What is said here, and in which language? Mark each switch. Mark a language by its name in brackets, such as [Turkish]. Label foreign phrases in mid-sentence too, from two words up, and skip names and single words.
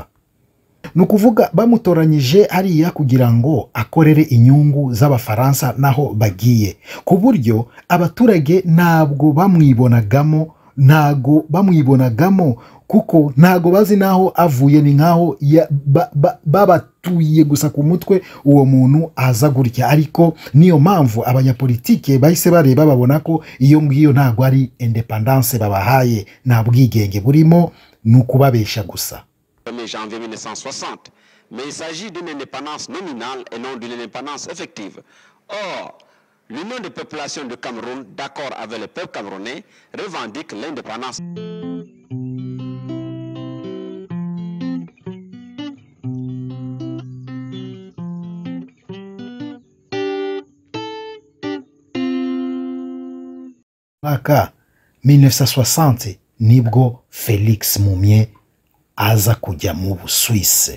[Kinyarwanda] Nukuvuga bamutoranyije hariya kugira ngo akorere inyungu z'Abafaransa naho bagiye, ku buryo abaturage ntabwo bamwibonagamo, kuko ntago bazi naho avuye, ni nkaho babatuye gusa ku mutwe uwo muntu aza gutya. Ariko niyo mpamvu abanyapolitike bahise bareba, babona ko iyo ngiyo ntago ari independence babahaye, nta bwigenge burimo, nukubabesha gusa. [French] Janvier 1960, mais il s'agit d'une indépendance nominale et non d'une indépendance effective. Or, l'Union des populations de Cameroun, d'accord avec le peuple camerounais, revendique l'indépendance. [Kinyarwanda] Mwaka 1960 nibwo Felix Mumie aza kujya mu Busuwise.